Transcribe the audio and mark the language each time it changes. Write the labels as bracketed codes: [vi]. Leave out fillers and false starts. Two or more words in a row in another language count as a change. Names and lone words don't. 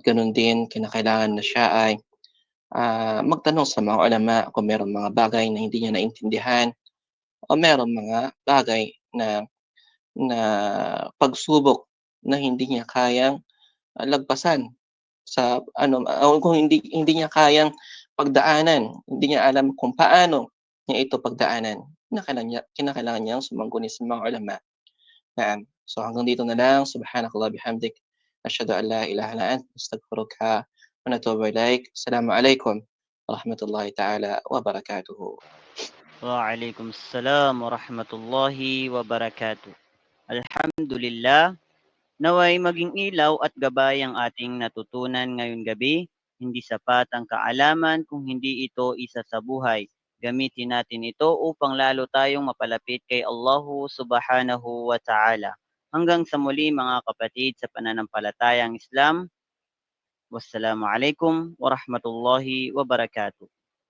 [tl] gano'n din kinakailangan na siya ay, magtanong sa mga ulama kung merong mga bagay na hindi niya naintindihan o merong mga bagay na na pagsubok na hindi niya kayang, lagpasan sa ano, o kung hindi niya kayang pagdaanan, hindi niya alam kung paano niya ito pagdaanan, kinakailangan niyang sumangguni sa mga ulama. So hanggang dito na lang. [ar] سبحانك اللهم بحمدك أشهد أن لا إله إلا أنت أستغفرك وأتوب إليك. السلام عليكم ورحمة الله تعالى وبركاته. وعليكم السلام ورحمة الله وبركاته. [tl] Alhamdulillah, naway maging ilaw at gabay ang ating natutunan ngayong gabi. Hindi sapat ang kaalaman kung hindi ito isa sa buhay. Gamitin natin ito upang lalo tayong mapalapit kay [ar] الله سبحانه وتعالى. [tl] Hanggang sa muli mga kapatid sa pananampalatayang Islam. [ar] والسلام عليكم ورحمة الله وبركاته.